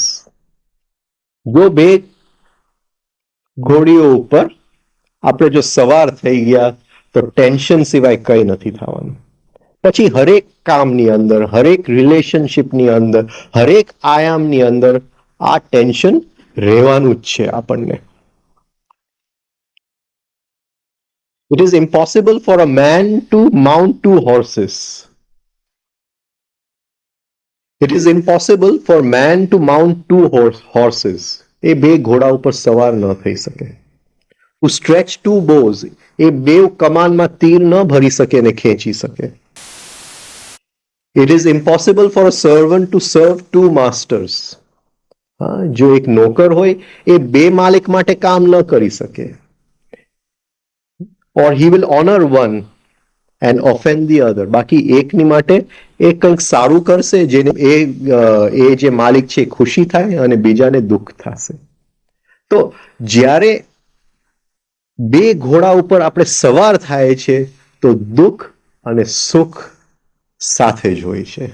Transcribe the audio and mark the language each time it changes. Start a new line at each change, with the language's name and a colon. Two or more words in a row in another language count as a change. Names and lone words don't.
Gujarati: જો બે ઘોડીઓ ઉપર આપણે જો સવાર થઈ ગયા તો ટેન્શન સિવાય કઈ નથી થવાનું. પછી હરેક કામની અંદર, હરેક રિલેશનશિપની અંદર, હરેક આયામની અંદર આ ટેન્શન રહેવાનું જ છે આપણને.
English: It is impossible for a man to mount 2 horses. It is impossible for man to mount two horses.
Gujarati: એ બે ઘોડા ઉપર સવાર ન થઈ શકે.
English: To stretch two bows.
Gujarati: એ બે કમાનમાં તીર ન ભરી શકે ને ખેંચી શકે.
English: It is impossible for a servant to serve two masters.
Gujarati: જો એક નોકર હોય એ બે માલિક માટે કામ ન કરી શકે.
English: Or he will honor one and offend the other.
Gujarati: બાકી એકની માટે એ કંઈક સારું કરશે જેને એ જે માલિક છે ખુશી થાય અને બીજાને દુઃખ થશે. તો જ્યારે બે ઘોડા ઉપર આપણે સવાર થાય છે તો દુઃખ અને સુખ સાથે જ હોય છે.